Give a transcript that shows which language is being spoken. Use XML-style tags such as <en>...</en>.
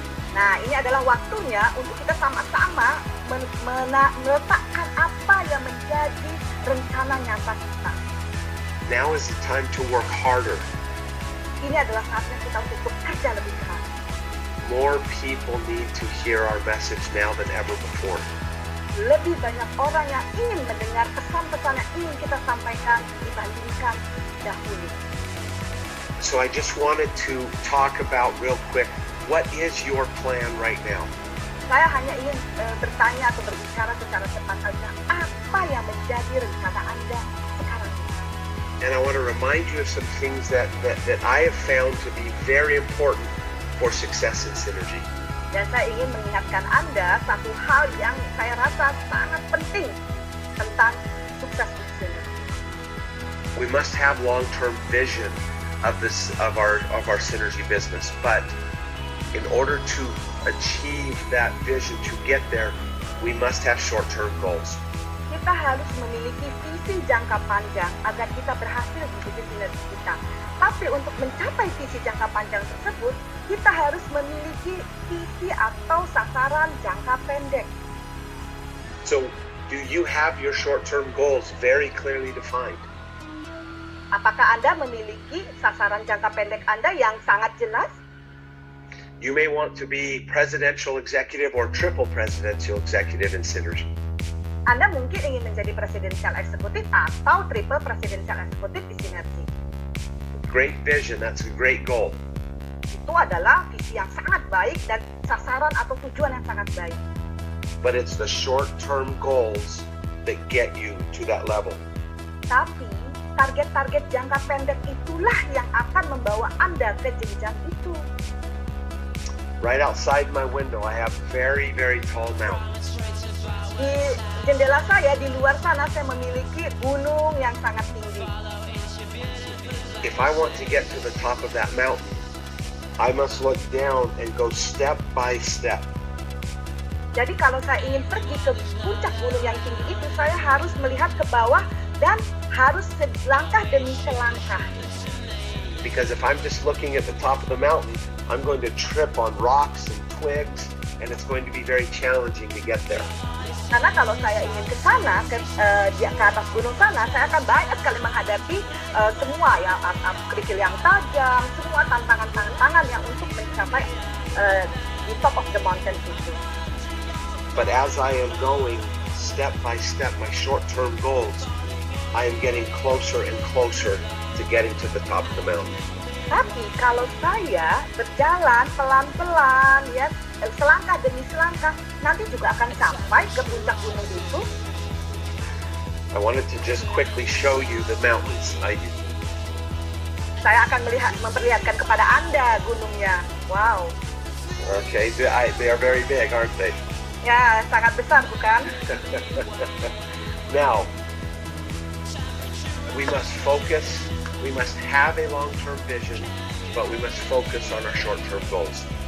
<id>Nah, ini adalah waktunya untuk kita sama-sama meletakkan apa yang menjadi rencana nyata kita.</id> <en>Now is the time to work harder.</en> <id>Ini adalah saatnya kita untuk bekerja lebih keras.</id> <en>More people need to hear our message now than ever before.</en> <id>Lebih banyak orang yang ingin mendengar pesan-pesan yang ingin kita sampaikan dibandingkan dahulu.</id> <en>So I just wanted to talk about real quick, what is your plan right now?</en> <id>Saya hanya ingin bertanya atau berbicara secara cepat saja, apa yang menjadi rencana Anda sekarang ini?</id> <en>And I want to remind you of some things that I have found to be very important for success in synergy.</en> <id>Dan saya ingin mengingatkan Anda satu hal yang saya rasa sangat penting tentang sukses di sini.</id> <en>We must have long-term vision of our synergy business, but in order to achieve that vision, to get there, we must have short-term goals.</en> <id>Kita harus memiliki visi jangka panjang agar kita berhasil di bisnis sinergi kita. Tapi untuk mencapai visi jangka panjang tersebut, kita harus memiliki visi atau sasaran jangka pendek.</id> <en>So, do you have your short-term goals very clearly defined?</en> <id>Apakah Anda memiliki sasaran jangka pendek Anda yang sangat jelas?</id> <en>You may want to be presidential executive or triple presidential executive in synergy.</en> <id>Anda mungkin ingin menjadi presidential eksekutif atau triple presidential eksekutif di sinergi.</id> <en>Great vision, that's a great goal.</en> <id>Itu adalah visi yang sangat baik dan sasaran atau tujuan yang sangat baik.</id> <en>But it's the short-term goals that get you to that level.</en> <id>Tapi target-target jangka pendek itulah yang akan membawa Anda ke jenjang itu.</id> <en>Right outside my window, I have very, very tall mountains.</en> <id>Di jendela saya, di luar sana, saya memiliki gunung yang sangat tinggi.</id> <en>If I want to get to the top of that mountain, I must look down and go step by step.</en> <id>Jadi kalau saya ingin pergi ke puncak gunung yang tinggi itu, saya harus melihat ke bawah dan harus selangkah demi selangkah.</id> <en>Because if I'm just looking at the top of the mountain, I'm going to trip on rocks and twigs, and it's going to be very challenging to get there.</en> <id>Karena kalau saya ingin ke sana, ke atas gunung sana, saya akan banyak sekali menghadapi semua ya, kerikil yang tajam, semua tantangan-tantangan yang untuk mencapai di</id> <en>top of the mountain</en> <id>itu.</id> <en>But as I am going step by step, my short-term goals, I am getting closer and closer to getting to the top of the mountain.</en> <id>Tapi kalau saya berjalan pelan-pelan ya, selangkah demi selangkah, nanti juga akan sampai ke puncak gunung itu.</id> <en>I wanted to just quickly show you the mountains.</en> <id>Saya akan memperlihatkan kepada Anda gunungnya.</id> <en>Wow. Okay, they are very big, aren't they?</en> <id>Ya, sangat besar bukan?</id> <en>Now, we must focus. We must have a long-term vision, but we must focus on our short-term goals.</en>